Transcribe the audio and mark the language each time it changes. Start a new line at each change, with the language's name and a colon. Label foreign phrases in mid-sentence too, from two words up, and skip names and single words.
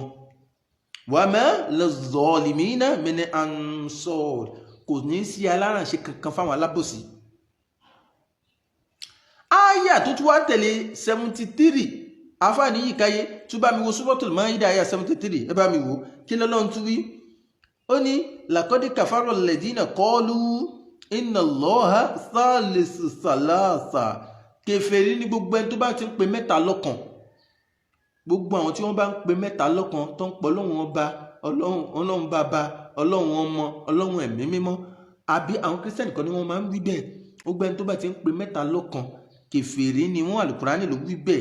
Arabic: وما للظالمين من أنصار
Yoruba: kò ní sí alárànṣe kankan fáwọn alábòsí. Àyà tó tún wá tẹ̀lé 73 àfáàní yìí káyé tún bá mi wo
Arabic: سورة المائدة
Yoruba: àyà 73 ẹ bá mi wo kí lọ́lọ́run tún wí. Ó ní
Arabic: لقد كفر الذين قالوا إن الله ثالث ثلاثة
Yoruba: kèfèrí ní gbogbo ẹni tó bá ti ń pe mẹ́ta lọ́kan. Gbogbo àwọn tí wọ́n bá ń pe mẹ́ta lọ́kan tó ń pọ̀ Ọlọ́run ọba Ọlọ́run bàbá Ọlọ́run ọmọ Ọlọ́run ẹ̀mí mímọ́ àbí àwọn Kírísítẹ́nì kan ni wọ́n máa ń wí bẹ́ẹ̀. Gbogbo ẹni tó bá ti ń pe mẹ́ta lọ́kan kèfèrí ni wọ́n Al-Kùránì ló wí bẹ́ẹ̀.